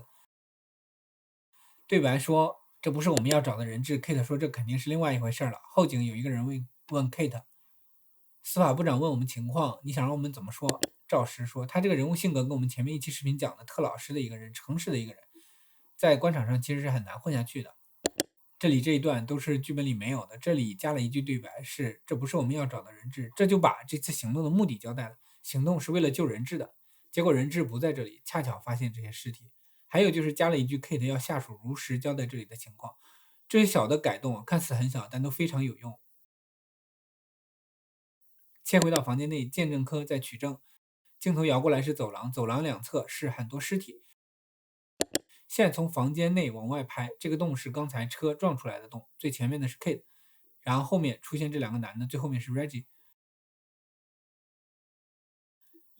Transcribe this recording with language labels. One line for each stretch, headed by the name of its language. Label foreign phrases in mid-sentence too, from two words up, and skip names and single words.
Chinese: 對白說這不是我們要找的人質， Kate 說這肯定是另外一回事了。後景有一個人問 Kate， 司法部長問我們情況，你想讓我們怎麼說？趙石說他這個人物性格跟我們前面一期視頻講的特老實的一個人，誠實的一個人，在官場上其實是很難混下去的。這裡這一段都是劇本裡沒有的，這裡加了一句對白是這不是我們要找的人質，這就把這次行動的目的交代了，行動是為了救人質的，結果人質不在這裡，恰巧發現這些屍體。還有就是加了一句 Kate 要下屬如實交代這裡的情況，這些小的改動看似很小，但都非常有用。切回到房間內，鑑證科在取證，鏡頭搖過來是走廊，走廊兩側是很多屍體。現在從房間內往外拍，這個洞是剛才車撞出來的洞，最前面的是 Kate， 然後後面出現這兩個男的，最後面是 Reggie。